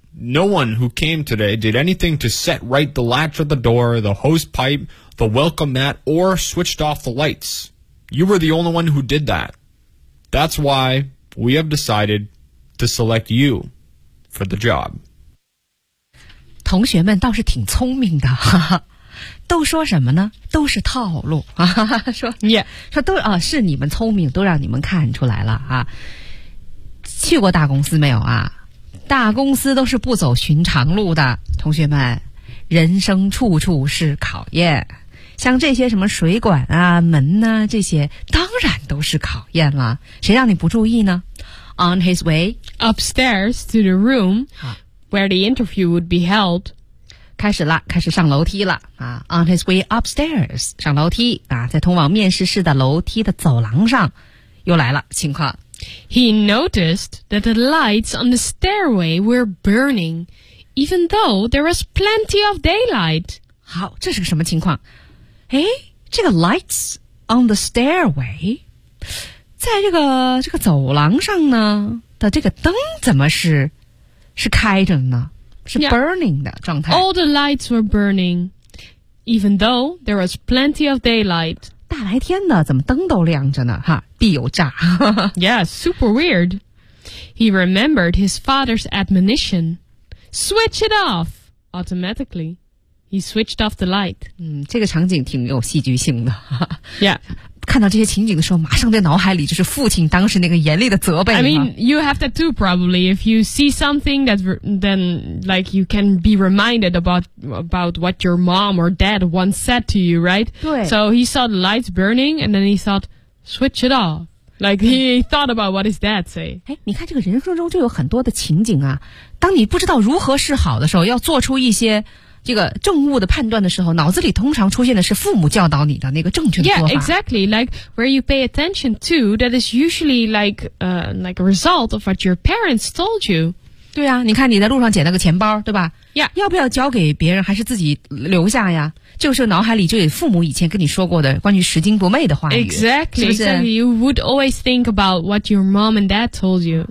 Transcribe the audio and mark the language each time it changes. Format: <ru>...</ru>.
<en>No one who came today did anything to set right the latch of the door, the hose pipe, the welcome mat, or switched off the lights. You were the only one who did that. That's why we have decided to select you for the job."</en> <zh>同学们倒是挺聪明的，哈哈。都说什么呢？都是套路啊！说你、yeah. 说都啊，是你们聪明，都让你们看出来了啊！去过大公司没有啊？大公司都是不走寻常路的，同学们，人生处处是考验。像这些什么水管啊、门呐、啊，这些当然都是考验了。谁让你不注意呢</zh> <en>？On his way upstairs to the room where the interview would be held.</en> <zh>开始了，开始上楼梯了啊 ！</zh> <en>On his way upstairs，</en> <zh>上楼梯啊，在通往面试室的楼梯的走廊上，又来了情况。</zh> <en>He noticed that the lights on the stairway were burning, even though there was plenty of daylight.</en> <zh>好，这是个什么情况？哎，这个</zh> <en>lights on the stairway，</en> <zh>在这个走廊上呢的这个灯怎么是开着呢？是 burning 的状态。</zh> <en>Yeah, all the lights were burning, even though there was plenty of daylight.</en> <zh>大白天的，怎么灯都亮着呢？哈，必有诈。</zh> <en>Yeah, super weird. He remembered his father's admonition. Switch it off! Automatically, he switched off the light.</en> <zh>嗯，这个场景挺有戏剧性的。</zh> <en>Yeah.</en> <zh>看到这些情景的时候，马上在脑海里就是父亲当时那个严厉的责备。</zh> <en>I mean, you have that too, probably. If you see something that, then like you can be reminded about what your mom or dad once said to you, right?</en> <zh>对。</zh> <en>So he saw the lights burning, and then he thought, switch it off. Like he thought about what his dad say.</en> <zh>哎，你看这个人生中就有很多的情景啊，当你不知道如何是好的时候，要做出一些。这个正误的判断的时候，脑子里通常出现的是父母教导你的那个正确的做法。</zh> <en>Yeah, exactly. Like where you pay attention to, that is usually like a result of what your parents told you.</en> <zh>对啊，你看你在路上捡了个钱包，对吧</zh> <en>？Yeah.</en> <zh>要不要交给别人，还是自己留下呀？这个时候脑海里就有父母以前跟你说过的关于拾金不昧的话语。</zh> <en>Exactly.</en> <zh>是不是</zh> <en>？You would always think about what your mom and dad told you.</en>